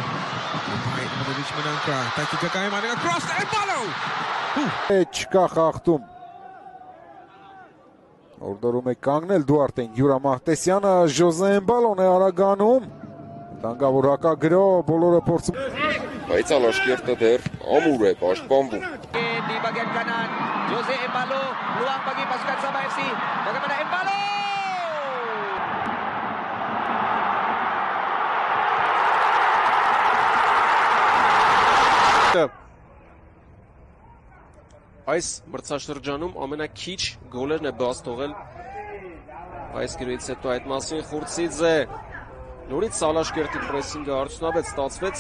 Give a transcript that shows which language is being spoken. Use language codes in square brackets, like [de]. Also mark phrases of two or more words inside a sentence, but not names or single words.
[hy] Չկա խախտում Օրդորում է կանգնել Դուարտեն Յուրա Մահտեսյանը Ժոզե Էմբալոն է արագանում Տանգավորակա գրո բոլորը փորձում Բայց Ալաշկերտը դեռ ամուր է պաշտպանվում [ms] Di bagian kanan Jose Embalo peluang bagi pasukan Sabah FC bagaimana Embalo [hy] Այս մրցաշրջանում ամենաքիչ գոլերն է բաց թողել այս գրից հետո այդ մասին Խուրցիձե նորից Ալաշկերտի պրեսինգը արդյունավետ ստացվեց